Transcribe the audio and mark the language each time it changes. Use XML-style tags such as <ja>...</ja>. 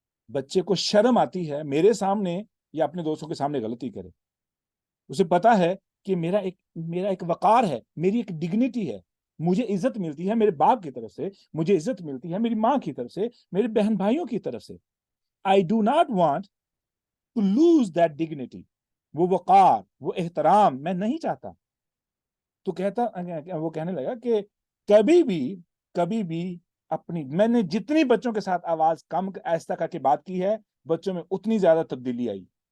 <ur>بچے کو شرم آتی ہے میرے سامنے یا اپنے دوستوں کے سامنے غلطی کرے. اسے پتا ہے کہ میرا ایک وقار ہے, میری ایک ڈگنیٹی ہے, مجھے عزت ملتی ہے میرے باپ کی طرف سے, مجھے عزت ملتی ہے میری ماں کی طرف سے, میرے بہن بھائیوں کی طرف سے.</ur> <en>I do not want to lose that dignity.</en> <ur>وہ وقار, وہ احترام میں نہیں چاہتا. تو وہ کہنے لگا کہ کبھی بھی میں نے جتنی بچوں کے ساتھ آواز کم آہستہ کر کے بات کی ہے, بچوں میں اتنی زیادہ تبدیلی آئی.</ur>